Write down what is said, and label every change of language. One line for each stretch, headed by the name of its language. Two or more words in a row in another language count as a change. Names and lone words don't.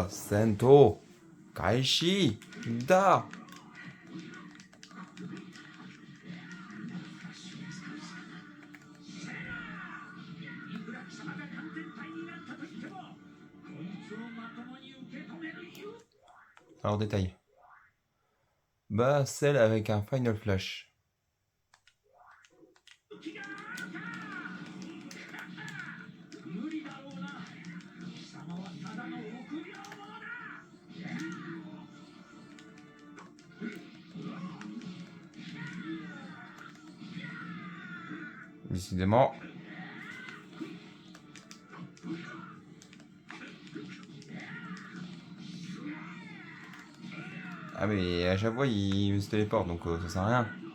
Japanese: 戦闘開始だ。いくら貴様が完全体になったとしても、こいつをまともに受け止めるよ。
French: Alors détail. Bah, celle avec un Final Flash.
Japanese: 無理だろうな。貴様はただの臆病者だ。
French: Décidément. Ah mais à chaque fois il se téléporte donc ça sert à rien.